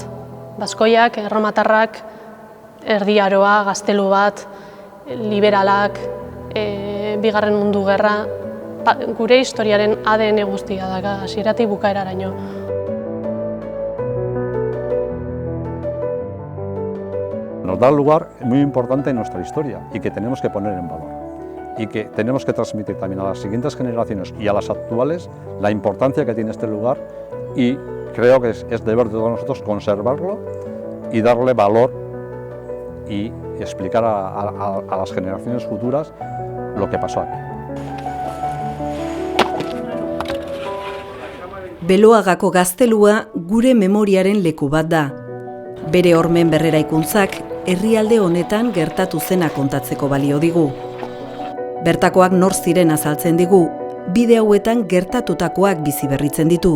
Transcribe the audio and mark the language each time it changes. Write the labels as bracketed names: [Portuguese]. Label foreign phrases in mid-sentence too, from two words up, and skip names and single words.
[Basque] Baskoiak, erromatarrak, Erdi Aroa, gaztelu bat, liberalak, Bigarren Mundu Gerra, gure historiaren ADN guztia da, hasieratik bukaeraraino. [Spanish] Nos da un lugar muy importante en nuestra historia y que tenemos que poner en valor. Y que tenemos que transmitir también a las siguientes generaciones y a las actuales la importancia que tiene este lugar, y creo que es deber de todos nosotros conservarlo y darle valor y explicar a las generaciones futuras lo que pasó aquí. [Basque] Beloagako gaztelua gure memoriaren leku bat da. Bere hormen berreraikuntzak herrialde honetan gertatu zena kontatzeko balio digu. Bertakoak nor ziren azaltzen digu, bide hauetan gertatutakoak bizi berritzen ditu.